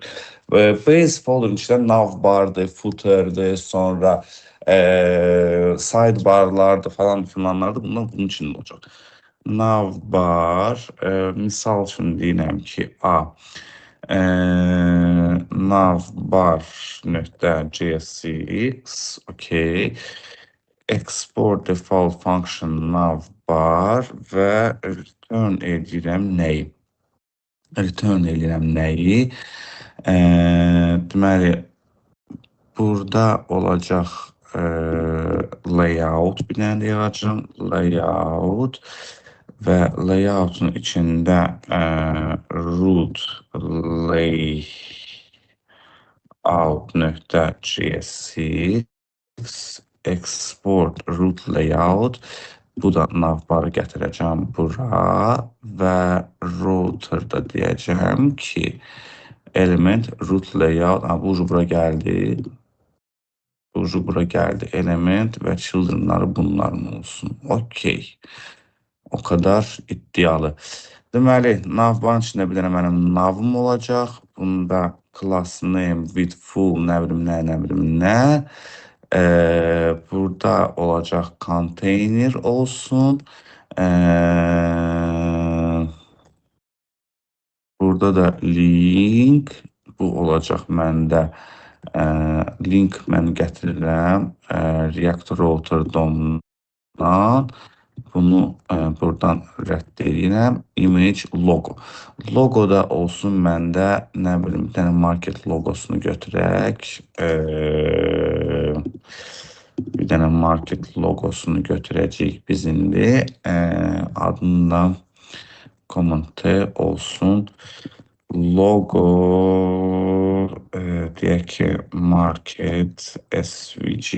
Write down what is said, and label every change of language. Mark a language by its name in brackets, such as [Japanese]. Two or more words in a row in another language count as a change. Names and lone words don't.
[Azerbaijani] Base folderın içində navbardır, footerdir, sonra sidebarlardır falan filanlardır. Bunlar bunun içində olacaq. Navbar, misal üçün deyirəm ki, navbar.jsx, okay. [English] Export default function navbar və return edirəm nəyi? [Azerbaijani] Return edirəm nəyi? Deməli, burada olacaq layout bir dənə də yazacağım. Layout və layoutun içində [English] root layout.jsx export root layout. [Azerbaijani] Bu da navbarı gətirəcəm bura və routerda deyəcəm ki, [English] element root layout, [Azerbaijani] bu bura gəldi. Bura gəldi element və childrenları bunların olsun. Okey. O kadar iddialı. Deməli, navbarın içində bir dənə mənim navım olacaq. Bunda [English] class name with full [Azerbaijani] nə bilim nə. Burada olacaq container olsun. Burada da link. Bu olacaq məndə. Link mən gətirirəm. React router DOM-dan. Bunu buradan rədd edirəm. [English] Image logo. [Azerbaijani] Logo da olsun məndə, nə bilim, bir dənə market logosunu götürək. Bir dənə market logosunu götürəcəyik biz indi. Adından [English] command T [Azerbaijani] olsun. Logo deyək ki, [English] market SVG.